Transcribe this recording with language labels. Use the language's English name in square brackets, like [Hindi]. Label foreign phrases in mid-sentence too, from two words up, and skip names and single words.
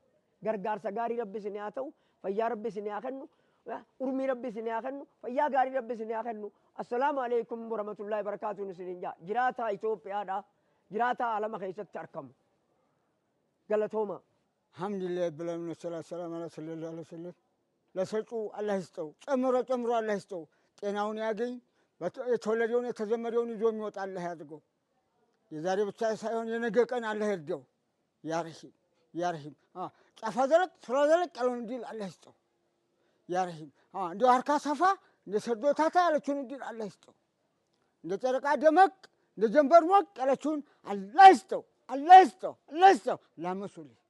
[Oromo] Gargaarsa gaarii rabbi isinii haa ta'u, fayyaa rabbi isinii haa kennu, urmii rabbi isinii haa kennu, fayyaa gaarii rabbi isinii haa kennu. [Arabic] السلام عليكم ورحمة الله وبركاته [Oromo] isiniin jaa. Jiraataa Itoophiyaadha. Jiraataa alama keessatti argamu. Galatooma. [Amharic] alhamdulillah ብለን ሰላም አለ [Arabic] صلى الله عليه وسلم [Amharic] ለሰጡ አላህ ይስጠው። ጨምሮ አላህ ይስጠው። ጤናውን ያገኝ። የተወለደውን የተዘመደውን ይዞ የሚወጣ አላህ ያድርገው። የዛሬ ብቻ ሳይሆን የነገ ቀን አላህ ይርዳው። [Arabic] يا رحيم [Amharic] ጫፋ ዘረቅ ስራ ዘረቅ ያለውን እንዲል አላህ ይስጠው። [Arabic] يا رحيم [Amharic] እንደ አርካ ሰፋ እንደ ሰዶታታ ያለችውን እንዲል አላህ ይስጠው። እንደ ጨረቃ ደመቅ እንደ ጀንበር ሞቅ ያለችውን አላህ ይስጠው። ላመሱልኝ